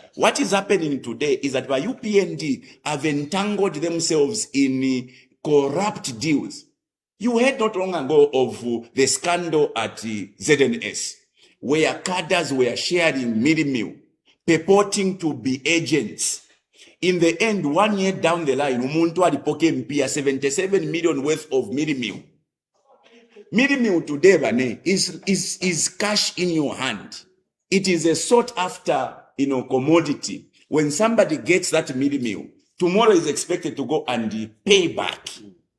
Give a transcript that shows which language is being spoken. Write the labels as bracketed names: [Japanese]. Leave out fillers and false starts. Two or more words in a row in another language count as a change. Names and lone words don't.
[English] What is happening today is that by UPND have entangled themselves in corrupt deals. You heard not long ago of the scandal at ZNS, where cadres were sharing meal, purporting to be agents. In the end, 1 year down the line, [Bemba] umuntu alipoke mpia [English] 77 million worth of meal. Meal today, Bane, is cash in your hand. It is a sought after, commodity. When somebody gets that meal, tomorrow is expected to go and pay back.